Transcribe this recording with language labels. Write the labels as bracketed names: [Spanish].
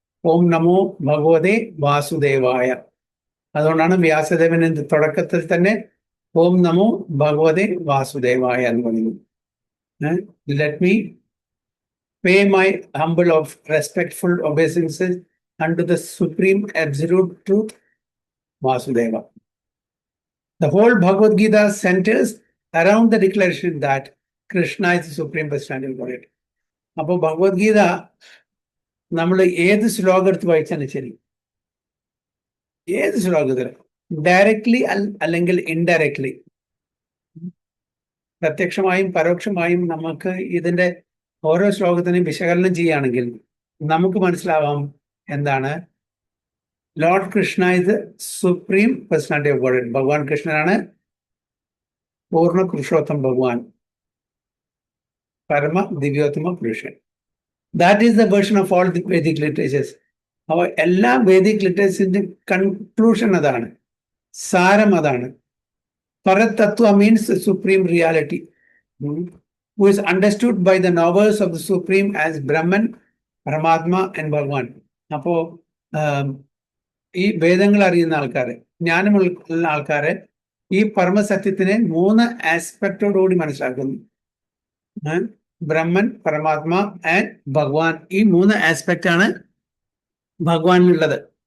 [Malayalam] ഓം നമോ ഭഗവതേ വാസുദേവായ. അതുകൊണ്ടാണ് വ്യാസദേവന്റെ തുടക്കത്തിൽ തന്നെ ഓം നമോ ഭഗവതേ വാസുദേവായ എന്ന് പറയുന്നത്. [English] Let me pay my humble of respectful obeisances unto the supreme absolute truth Vasudeva. The whole Bhagavad Gita centers around the declaration that Krishna is the supreme personality of Godhead. [Malayalam] അപ്പോൾ ഭഗവത്ഗീത നമ്മൾ ഏത് ശ്ലോകം എടുത്ത് വായിച്ചാലും ശരി, ഏത് ശ്ലോകത്തിൽ ഡയറക്ട്ലി അല്ലെങ്കിൽ ഇൻഡയറക്ട്ലി, പ്രത്യക്ഷമായും പരോക്ഷമായും നമുക്ക് ഇതിന്റെ ഓരോ ശ്ലോകത്തിനെയും വിശകലനം ചെയ്യുകയാണെങ്കിൽ നമുക്ക് മനസ്സിലാവാം എന്താണ് ലോർഡ് കൃഷ്ണ ഇത് [English] Supreme personality of God. [Malayalam] ഭഗവാൻ കൃഷ്ണനാണ് പൂർണ്ണ പുരുഷോത്തം ഭഗവാൻ, പരമ ദിവ്യോത്തമ പുരുഷൻ. [English] That is the version of all the Vedic literatures. [Malayalam] അപ്പോൾ എല്ലാ വേദിക് ലിറ്ററേച്ചറിന്റെ കൺക്ലൂഷൻ അതാണ്, സാരം അതാണ്. [English] Parattatva means the supreme reality, who is understood by the knowers of the supreme as Brahman, Paramatma and Bhagavan. [Malayalam] അപ്പോ ഈ വേദങ്ങൾ അറിയുന്ന ആൾക്കാര്, ജ്ഞാനമുള്ള ആൾക്കാര് ഈ പരമസത്യത്തിനെ 3 ആസ്പെക്ടോടുകൂടി മനസ്സിലാക്കുന്നു. ബ്രഹ്മൻ, പരമാത്മ ആൻഡ് ഭഗവാൻ. ഈ 3 ആസ്പെക്റ്റ് ആണ് ഭഗവാനിലുള്ളത്.